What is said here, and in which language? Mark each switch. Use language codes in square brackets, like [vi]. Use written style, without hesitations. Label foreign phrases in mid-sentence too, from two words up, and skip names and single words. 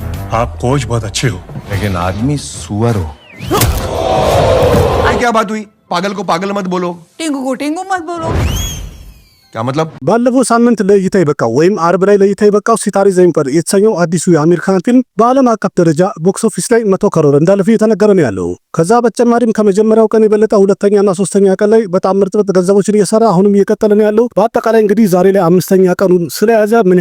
[hi] आप कोच बहुत अच्छे हो, लेकिन आदमी सुअर हो। ये क्या बात हुई? पागल को पागल मत बोलो। टिंगू को टिंगू मत बोलो। क्या मतलब? [am] ባለፈው ሳምንት ለእይታ የበቃው ወይም አርብ ላይ ለእይታ የበቃው ሲታሪ ዘ ኢምፐረር የተሰኘው አዲሱ የአሚር ካን ፊልም በዓለም አቀፍ ደረጃ [en] box office [am] ላይ 100 ከሮር እንዳለፈ እየተነገረ ነው ያለው። ከዛ በተጨማሪም ከመጀመሪያው ቀን የበለጠ ሁለተኛና ሶስተኛ ቀን ላይ በጣም ምርጥ ገንዘቦችን እየሰራ አሁንም እየቀጠለ ነው ያለው። በአጠቃላይ እንግዲህ ዛሬ ላይ አምስተኛ ቀኑን ስለያዘ ምን